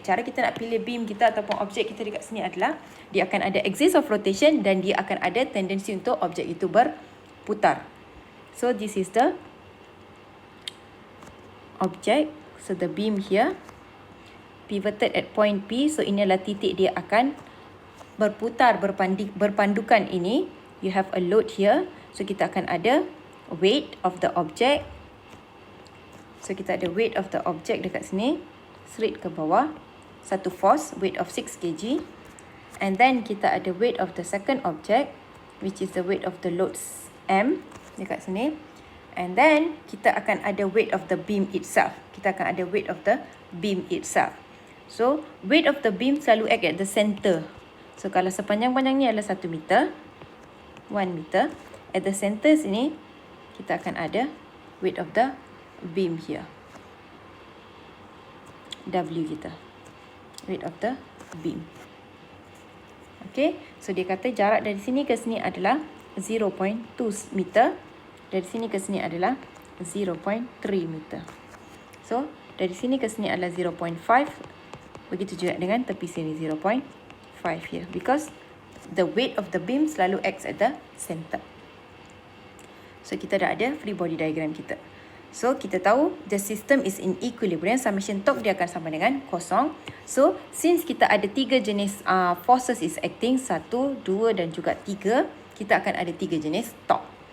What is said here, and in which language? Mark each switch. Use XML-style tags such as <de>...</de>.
<ms>Cara kita nak pilih beam kita ataupun objek kita dekat sini adalah dia akan ada</ms> <en>axis of rotation</en> <ms>dan dia akan ada tendensi untuk objek itu berputar.</ms> <en>So this is the object. So the beam here pivoted at point P.</en> <ms>So ini adalah titik dia akan berputar berpandukan ini.</ms> <en>You have a load here. So</en> <ms>kita akan ada</ms> <en>weight of the object. So</en> <ms>kita ada</ms> <en>weight of the object</en> <ms>dekat sini,</ms> <en>straight</en> <ms>ke bawah.</ms> <en>Satu force, weight of 6 kg. And then</en> <ms>kita ada</ms> <en>weight of the second object, which is the weight of the loads M</en> <ms>dekat sini.</ms> <en>And then</en> <ms>kita akan ada</ms> <en>weight of the beam itself.</en> <ms>Kita akan ada</ms> <en>weight of the beam itself. So weight of the beam selalu act at the center.</en> <ms>So kalau sepanjang-panjang ni adalah 1 meter, 1 meter.</ms> <en>At the center</en> <ms>sini kita akan ada</ms> <en>weight of the beam here. W kita. Weight of the beam. Okay.</en> <ms>So dia kata jarak dari sini ke sini adalah 0.2 meter. Dari sini ke sini adalah 0.3 meter. So dari sini ke sini adalah 0.5. Begitu juga dengan tepi sini 0.5 here.</ms> <en>Because the weight of the beam selalu acts at the center. So</en> <ms>kita dah ada</ms> <en>free body diagram kita. So</en> <ms>kita tahu</ms> <en>the system is in equilibrium.</en> <ms>Summation torque dia akan sama dengan kosong. So since kita ada 3 jenis</ms> <en>forces is acting,</en> <ms>1, 2 dan juga 3, kita akan ada 3 jenis torque.</ms>